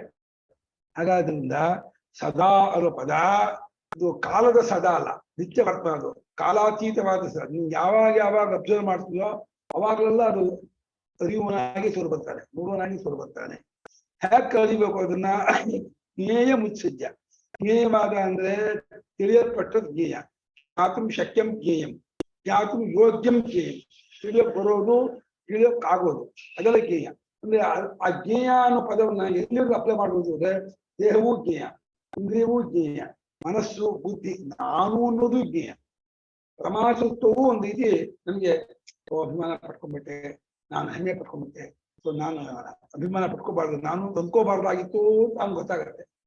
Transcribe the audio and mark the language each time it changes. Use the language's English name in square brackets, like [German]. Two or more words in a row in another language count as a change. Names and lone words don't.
[Kannada] ಹಾಗಾದ್ರಿಂದ ಸದಾ ಅನ್ನೋ ಪದ ಇದು ಕಾಲದ ಸದಾ ಅಲ್ಲ, ನಿತ್ಯ ವರ್ತನ, ಅದು ಕಾಲಾತೀತವಾದ ಸದಾ. ನೀವು ಯಾವಾಗ ಯಾವಾಗ ಅಬ್ಸರ್ವ್ ಮಾಡ್ತೀವೋ ಅವಾಗಲೆಲ್ಲ ಅದು ಅರಿಯುವನಾಗಿ ತೋರು ಬರ್ತಾನೆ, ನೋಡುವನಾಗಿ ತೋರು ಬರ್ತಾನೆ. ಹೇಗೆ ಕಲಿಬೇಕು ಅದನ್ನ? [Sanskrit] ಜ್ಞೇಯ ಮುತ್ಸಜ್ಯ. [Kannada] ಜ್ಞೇಯವಾದ ಅಂದ್ರೆ ತಿಳಿಯಲ್ಪಟ್ಟದ್ದು ಜ್ಞೇಯ. [Sanskrit] ಜ್ಞಾತುಂ ಶಕ್ಯಂ ಜ್ಞೇಯಂ, ಜ್ಞಾತುಂ ಯೋಗ್ಯಂ ಜ್ಞೇಯಂ. [Kannada] ತಿಳಿಯಕ್ ಬರೋದು, ತಿಳಿಯೋಕ್ ಆಗೋದು, ಅದೆಲ್ಲ ಜ್ಞೇಯ. ಅಂದ್ರೆ ಆ ಜ್ಞೇಯ ಅನ್ನೋ ಪದವನ್ನ ಎಲ್ಲಿವರೆಗೂ ಅಪ್ಲೈ ಮಾಡ್ಬೋದು ಅಂದ್ರೆ ದೇಹವೂ ಜ್ಞೇಯ, ಇಂದ್ರಿಯವೂ ಜ್ಞೇಯ, ಮನಸ್ಸು, ಬುದ್ಧಿ, ನಾನು ಅನ್ನೋದು ಜ್ಞೇಯ. ಪ್ರಮಾಸತ್ವವು ಒಂದು ರೀತಿ ನಮ್ಗೆ ಅಭಿಮಾನ ಪಡ್ಕೊಂಡ್ಬಿಟ್ಟೆ, ನಾನು ಹೆಮ್ಮೆ ಪಡ್ಕೊಂಡ್ಬಿಟ್ಟೆ, ಸೊ ನಾನು ಅಭಿಮಾನ ಪಡ್ಕೋಬಾರ್ದು, ನಾನು ತಂದ್ಕೋಬಾರ್ದಾಗಿತ್ತು ನಾನು ಗೊತ್ತಾಗತ್ತೆ.